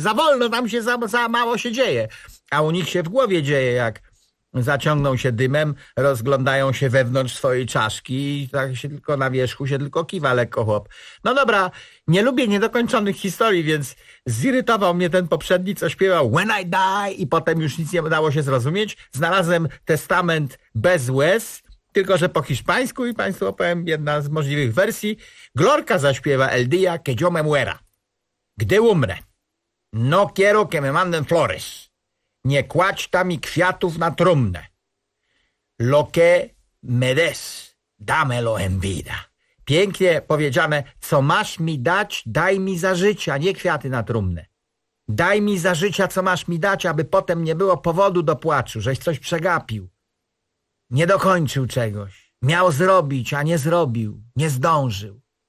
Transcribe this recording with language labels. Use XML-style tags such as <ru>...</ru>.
<pl>Za wolno tam się, za mało się dzieje. A u nich się w głowie dzieje, jak zaciągną się dymem, rozglądają się wewnątrz swojej czaszki i tak się tylko na wierzchu się tylko kiwa lekko chłop. No dobra, nie lubię niedokończonych historii, więc zirytował mnie ten poprzedni, co śpiewał When I Die i potem już nic nie udało się zrozumieć. Znalazłem testament bez łez, tylko że po hiszpańsku i państwu opowiem jedna z możliwych wersji. Glorka zaśpiewa</pl> <es>El día que yo me muera.</es> <pl>Gdy umrę,</pl> <es>no quiero que me manden flores.</es> <pl>Nie kładź tam mi kwiatów na trumnę.</pl> <es>Lo que me des, dámelo en vida.</es> <pl>Pięknie powiedziane, co masz mi dać, daj mi za życia, nie kwiaty na trumnę. Daj mi za życia, co masz mi dać, aby potem nie było powodu do płaczu, żeś coś przegapił. Nie dokończył czegoś. Miał zrobić, a nie zrobił. Nie zdążył.</pl>